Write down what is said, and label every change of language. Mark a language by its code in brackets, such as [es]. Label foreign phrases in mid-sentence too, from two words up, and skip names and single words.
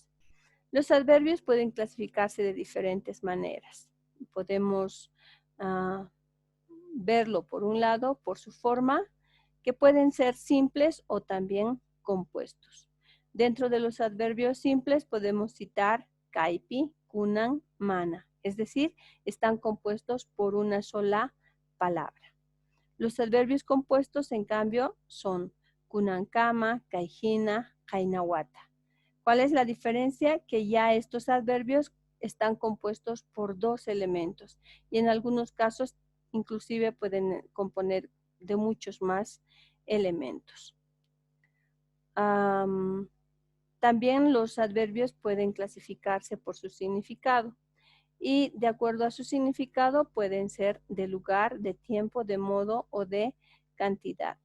[es] Los adverbios pueden clasificarse de diferentes maneras. Podemos verlo por un lado por su forma, que pueden ser simples o también compuestos. Dentro de los adverbios simples podemos citar kaipi, kunan, mana, es decir, están compuestos por una sola palabra. Los adverbios compuestos, en cambio, son kunankama, kaijina, kainawata. ¿Cuál es la diferencia? Que ya estos adverbios están compuestos por dos elementos y en algunos casos inclusive pueden componer de muchos más elementos. También los adverbios pueden clasificarse por su significado y de acuerdo a su significado pueden ser de lugar, de tiempo, de modo o de cantidad.